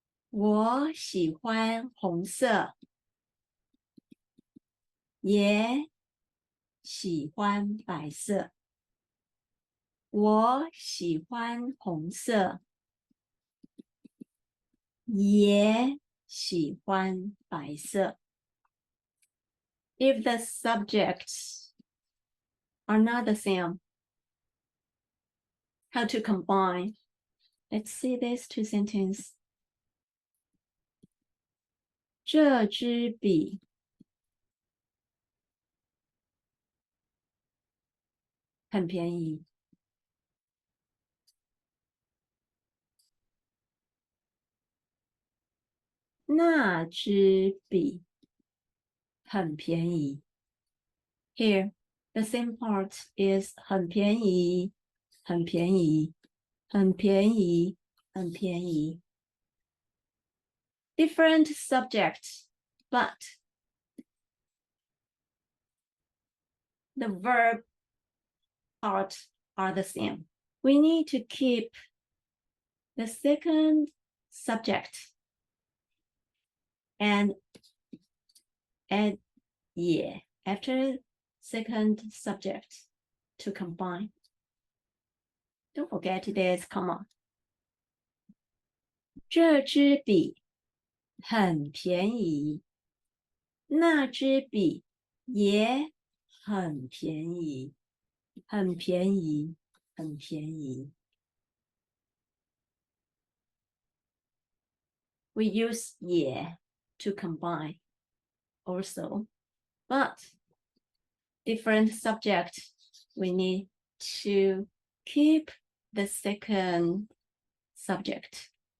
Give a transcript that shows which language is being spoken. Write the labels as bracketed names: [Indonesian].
[Chinese] 我喜欢红色，也喜欢白色。我喜欢红色，也喜欢白色。 [English] If the subjects are not the same, how to combine? Let's see these two sentences. [Chinese] 这支笔很便宜。那支笔很便宜。 [English] Here, the same part is [Chinese] 很便宜，很便宜，很便宜，很便宜。 [English] Different subjects, but the verb part are the same. We need to keep the second subject and add 也 after second subject to combine. Don't forget this comma. [Chinese] 这支笔很便宜，那支笔也很便宜，很便宜，很便宜。 [English] We use 也 to combine also, but different subject, we need to keep the second subject.